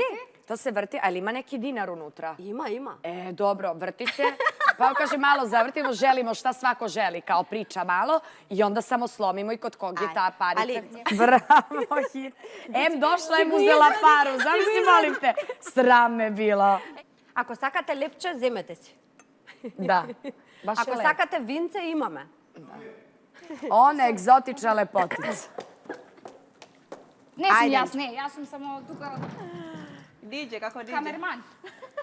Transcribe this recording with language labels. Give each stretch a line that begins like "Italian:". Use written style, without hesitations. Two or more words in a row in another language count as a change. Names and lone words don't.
Serbian: to se vrti, ali ima neki dinar unutra? Ima. Dobro, vrti se. Pa kaže, malo zavrtimo, želimo šta svako želi, kao priča malo i onda samo slomimo i kod kog je ta parica. Bravo, Hina. Došla, uzela paru. Zamisli, molim te. Sram me bilo.
Macedonian: Ако сакате лепче, земете си.
Serbian: Da, baš je
Macedonian: Ако
Serbian: lepo.
Macedonian: сакате винце, имаме.
Serbian: Ona egzotična lepotica.
Macedonian: Не сум Ајде. јас, не, јас сум само тука
Serbian: DJ, kako DJ?
Macedonian: камерман.